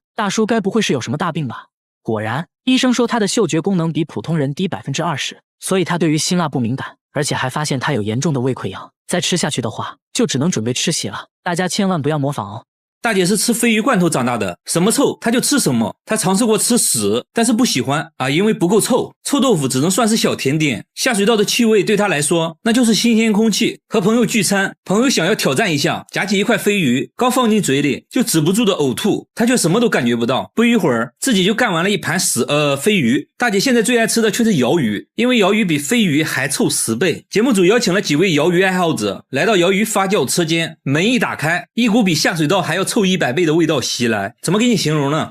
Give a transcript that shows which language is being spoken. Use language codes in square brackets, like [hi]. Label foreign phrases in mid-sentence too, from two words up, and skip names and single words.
[zh] 大叔該不會是有什麼大病吧？果然，醫生說他的嗅覺功能比普通人低 20%， 所以他對於辛辣不敏感，而且還發現他有嚴重的胃溃瘍，再吃下去的話，就只能準備吃血了。大家千萬不要模仿哦。大姐是吃鯡魚罐頭長大的，什麼臭她就吃什麼。她嘗試過吃屎，但是不喜歡啊，因為不夠臭。臭豆腐只能算是小甜點，下水道的氣味对她來說那就是新鮮空氣。和朋友聚餐，朋友想要挑戰一下，夾起一塊鯡魚，剛放進嘴裡就止不住的嘔吐，她卻什麼都感覺不到。不一會兒，自己就幹完了一盤鯡魚。大姐現在最愛吃的卻是鰩魚，因為鰩魚比鯡魚還臭10倍。節目組邀請了幾位鰩魚愛好者來到鰩魚發酵車間，門一打開，一股比下水道還要臭100倍的味道襲來，怎麼給你形容呢？